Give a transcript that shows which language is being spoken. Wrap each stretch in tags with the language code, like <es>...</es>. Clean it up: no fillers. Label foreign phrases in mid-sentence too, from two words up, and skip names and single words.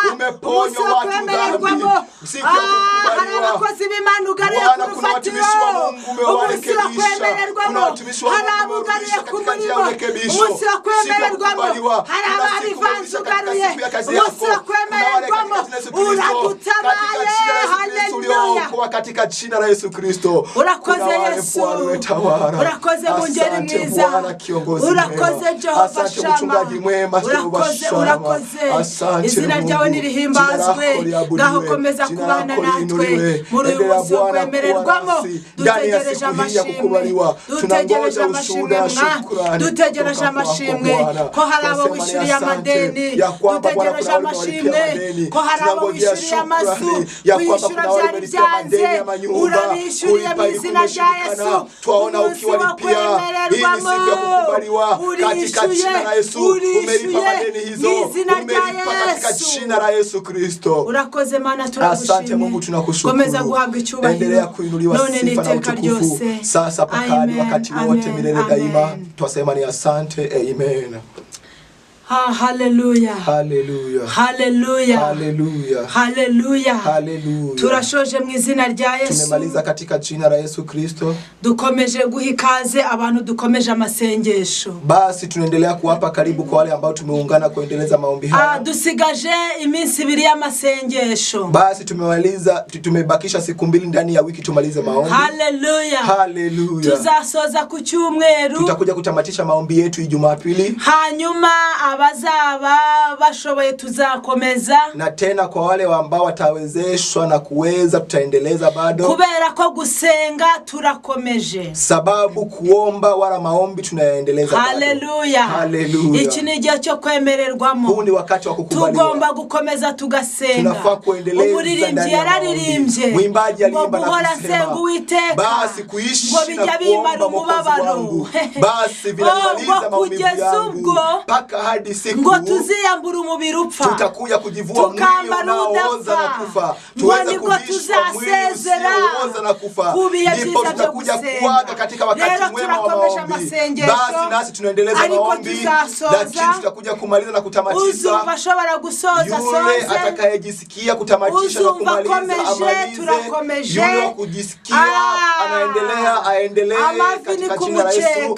<rw>Umunsi wo kwemererwamo hari abakozi b'Imana ugaruye ku rufatiro. Umunsi wo kwemererwamo hari abugariye ku murimo. Umunsi wo kwemererwamo hari ababivanze ugaruye. Umunsi wo kwemererwamo uradutabaye.</rw> <sw>Haleluya, katika jina la Yesu Kristo.</sw> <rw>Urakoze Yesu, urakoze Mungeri mwiza, urakoze Jehova Shama, urakoze. Izina ryawe nirihimbazwe. Ngaho komeza kubana natwe muri uyu munsi wo kwemererwamo. Dutegereje amashimwe, dutegereje amashimwe mwa, dutegereje amashimwe ko hari abo wishyuriye amadeni, dutegereje amashimwe ko hari abo wishyuriye amazu, wishyura byari byanze, urabishyuriye mu izina rya Yesu.</rw> <sw>Twaona ukiwalipia. Hii ni siku ya kukubaliwa katika jina la Yesu. Umelipa madeni hizo, umelipa katika jina la Yesu Kristo.</sw> <rw>Urakoze Mana, turagushimye.</rw> <sw>Asante Mungu, tunakushukuru.</sw> <rw>Komeza guhabwa icyubahiro.</rw> <sw>Endelea kuinuliwa sifa na utukufu sasa pakani wakati wote milele daima. Twasema ni asante. Amen. Haleluya. Haleluya. Haleluya. Haleluya. Haleluya. Haleluya.</sw> <rw>Turashoje mu izina rya Yesu.</rw> <sw>Tumemaliza katika jina la Yesu Kristo.</sw> <rw>Dukomeje guha ikaze abantu, dukomeje amasengesho.</rw> <sw>Basi tunaendelea kuwapa karibu kwa wale ambao tumeungana kuendeleza maombi haya.</sw> <rw>Dusigaje iminsi 2 y'amasengesho.</rw> <sw>Basi tumebakisha siku 2 ndani ya wiki tumalize maombi. Haleluya. Haleluya.</sw> <rw>Tuzasoza ku cyumweru.</rw> <sw>Tutakuja kutamatisha maombi yetu Jumapili.</sw> <rw>Hanyuma abazaba bashoboye tuzakomeza,</rw> <sw>na tena kwa wale ambao watawezeshwa na kuweza tutaendeleza bado,</sw> <rw>kubera ko gusenga turakomeje,</rw> <sw>sababu kuomba wala maombi tunaendeleza bado. Haleluya, haleluya.</sw> <rw>Iki ni igihe cyo kwemererwamo.</rw> <sw>Huu ni wakati wa kukubaliwa.</sw> <rw>Tugomba gukomeza tugasenga.</rw> <sw>Tunafaa kuendeleza.</sw> <rw>Umuririmbyi yararirimbye,</rw> <sw>mwimbaji aliimba na kusema basi kuishi na kuomba Mwokozi wangu, basi vinamaliza maumivu yangu, mpaka hadi siku</sw> <rw>ngo tuziyambura umubiri upfa,</rw> <sw>tutakuja kujivua mwili unaooza na kufa, tuweze kuvishwa mwili usiooza na kufa, ndipo tutakuja kuaga katika wakati mwema wa maombi. Basi nasi tunaendeleza maombi, lakini tutakuja kumaliza na kutamatisha. Yule atakayejisikia kutamatisha na kumaliza amalize, yule wa kujisikia anaendelea aendelee katika jina la Yesu.</sw>